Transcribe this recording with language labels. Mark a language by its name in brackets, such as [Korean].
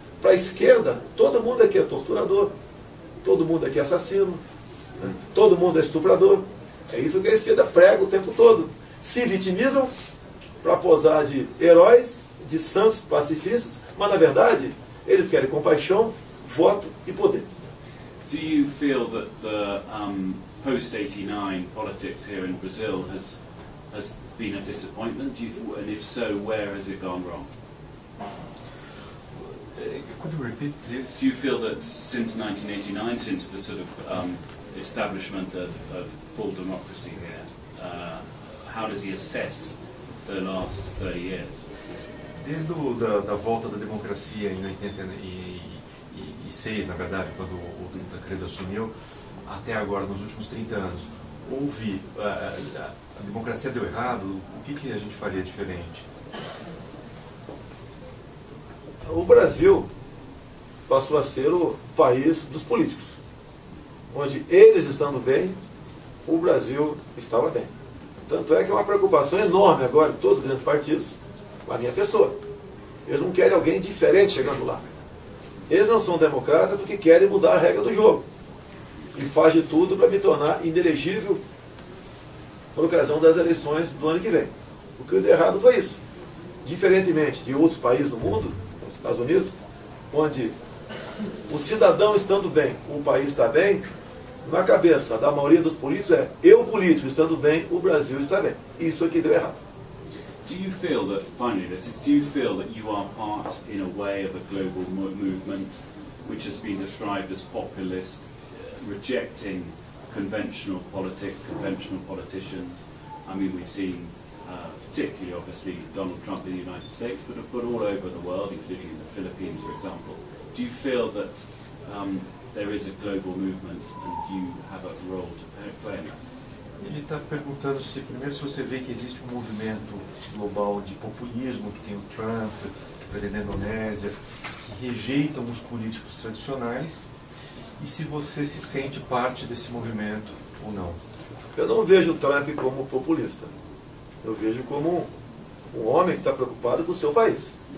[Portuguese] Para a esquerda, todo mundo aqui é torturador, todo mundo aqui é assassino, né? Todo mundo é estuprador. É isso que a esquerda prega o tempo todo. Se vitimizam para posar de heróis, de santos pacifistas, mas na verdade eles querem compaixão, voto e poder. [English] Do you feel that the post-89 politics here in Brazil has been a disappointment? And if so, where has it gone wrong? Could you repeat, please? Do you feel that since 1989, since the sort of establishment of full democracy here, how does he assess the last 30 years? [Portuguese] Desde da volta da democracia em 86, na verdade, quando o Tancredo assumiu, até agora, nos últimos 30 anos, houve... a democracia deu errado? O que a gente faria diferente? O Brasil passou a ser o país dos políticos, onde eles estando bem, o Brasil estava bem. Tanto é que é uma preocupação enorme agora de todos os grandes partidos com a minha pessoa. Eles não querem alguém diferente chegando lá. Eles não são democratas porque querem mudar a regra do jogo. E faz de tudo para me tornar inelegível por ocasião das eleições do ano que vem. O que deu errado foi isso. Diferentemente de outros países do mundo, os Estados Unidos, onde o cidadão estando bem, o país está bem, na cabeça da maioria dos políticos é: eu político estando bem, o Brasil está bem. Isso aqui deu errado. [English] Do you feel that, finally this is, do you feel that you are part, in a way, of a global movement which has been described as populist, rejecting conventional politics, conventional politicians? I mean, we've seen, particularly obviously, Donald Trump in the United States, but all over the world, including in the Philippines, for example. Do you feel that there is a global movement and you have a role to play in it? [Portuguese] Ele está perguntando se, primeiro, se você vê que existe um movimento global de populismo, que tem o Trump, o presidente da Indonésia, que rejeitam os políticos tradicionais, e se você se sente parte desse movimento ou não. Eu não vejo o Trump como populista. Eu vejo como um homem que está preocupado com o seu país.